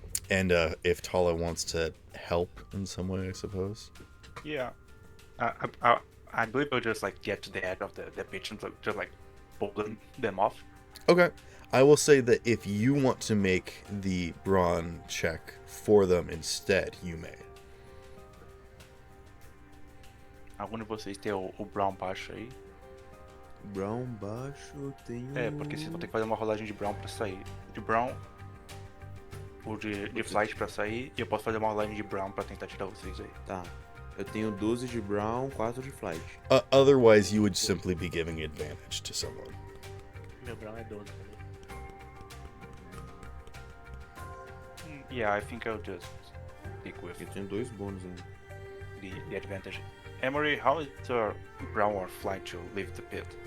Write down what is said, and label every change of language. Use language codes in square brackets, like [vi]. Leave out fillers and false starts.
[en] And if Tala wants to help in some way, I suppose. Yeah. I believe I'll just like get to the edge of the pitch and just like pull them off. Okay. I will say that if you want to make the brawn check for them instead, you may. [pt] Algum de vocês tem o Brown baixo aí? Brown baixo tem É, porque vocês vão ter que fazer uma rolagem de Brown pra sair. De Brown, ou de Flight pra sair, e eu posso fazer uma rolagem de Brown pra tentar tirar vocês aí. Tá. Eu tenho 12 de Brown, 4 de Flight. [en] Otherwise, you would simply be giving advantage to someone. [pt] Meu Brown é 12 também. [en] Yeah, I think I'll just stick with [pt] Eu tenho 2 bônus ainda. [en] the advantage. Emery, how is your Brown or Flight to leave the pit?